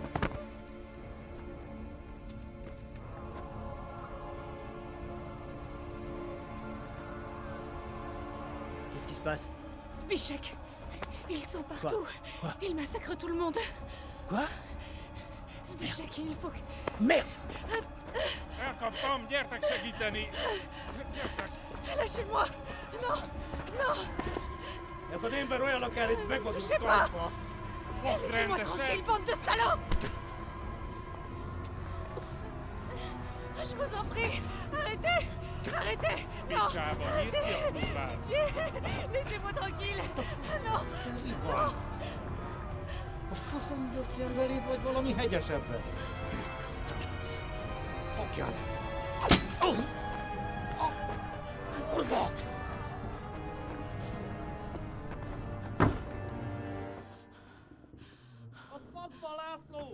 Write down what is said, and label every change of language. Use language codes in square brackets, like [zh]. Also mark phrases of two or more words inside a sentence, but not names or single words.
[fr] Qu'est-ce qui se passe? Zbyszek, ils sont partout. Quoi? Ils massacrent tout le monde. Quoi? Zbyszek, il faut que... Merde! [hu] Elkaptam, gyertek segíteni! Gyertek! [fr] Lâchez-moi. Non, non, [hu] Ez az ember olyan akár itt meg van [fr] touchez pas. [hu] tartva! Fogd [fr] Laissez-moi [hu] rendesen! [fr] tranquille, bande de salauds. Je vous en prie, arrêtez. Arrêtez. Non, [hu] Picsába, nyitd ki a kurvát! [fr] pitié. Laissez-moi tranquille. Non, non. [hu] A faszom döpjen beléd, vagy valami hegyesebben! Fogjad! Kurva! A faszba, László!